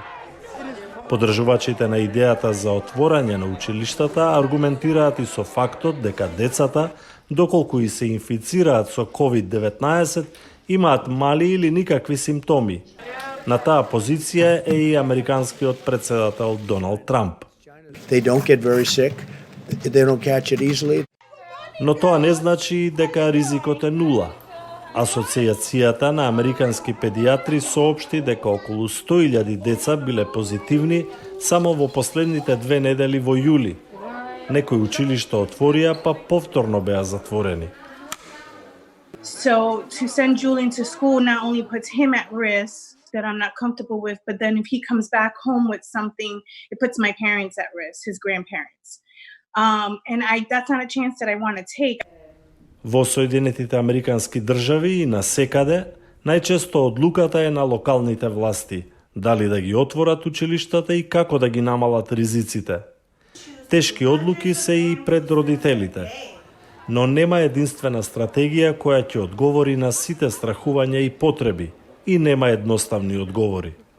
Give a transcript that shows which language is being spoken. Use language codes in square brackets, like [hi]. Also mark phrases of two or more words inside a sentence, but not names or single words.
[mk] Подржувачите на идејата за отворање на училиштата аргументираат и со фактот дека децата, доколку и се инфицираат со COVID-19, имаат мали или никакви симптоми. На таа позиција е и американскиот претседател Доналд Трамп. [en] They don't get very sick. They don't catch it easily. [mk] Но тоа не значи дека ризикот е нула. Асоцијацијата на американски педиатри соопшти дека околу 100.000 деца биле позитивни само во последните 2 недели во јули. Некои училишта отворија, па повторно беа затворени. [en] So to send Julian to school not only puts him at risk that I'm not comfortable with, but then if he comes back home with something, it puts my parents at risk, his grandparents. And that's not a chance that I want to take. [mk] Во Соединетите Американски држави и насекаде, најчесто одлуката е на локалните власти, дали да ги отворат училиштата и како да ги намалат ризиците. Тешки одлуки се и пред родителите, но нема единствена стратегија која ќе одговори на сите страхувања и потреби, и нема едноставни одговори.